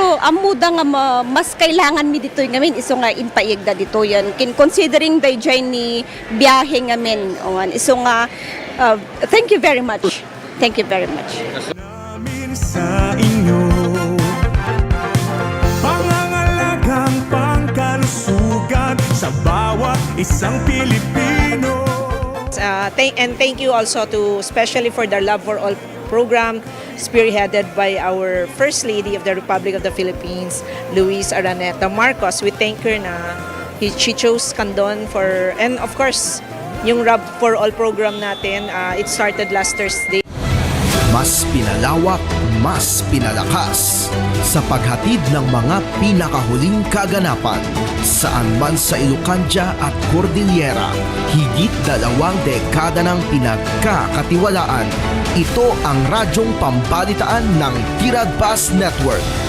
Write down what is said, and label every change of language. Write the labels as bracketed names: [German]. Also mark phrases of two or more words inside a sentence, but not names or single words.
[Iloko] amuda nga mas kailangan mi dito ngamin iso nga impayegda dito yan. [English] Considering the journey [Iloko] biyahe ngamin. Iso nga [English] thank you very much. Thank you very much. [Filipino] Namin sa inyo pangangalagang pangkalusugan sa bawat isang Pilipino. [English] And thank you also to especially for the Love for All program spearheaded by our First Lady of the Republic of the Philippines, Luis Araneta Marcos. We thank her na she chose Candon for, and of course, yung Love for All program natin, it started last Thursday. [Filipino] Mas pinalawak, mas pinalakas sa paghatid ng mga pinakahuling kaganapan saan man sa Ilocandia at Cordillera. Higit 2 dekada ng pinagkakatiwalaan. Ito ang radyong pambalitaan ng Tiradpas Network.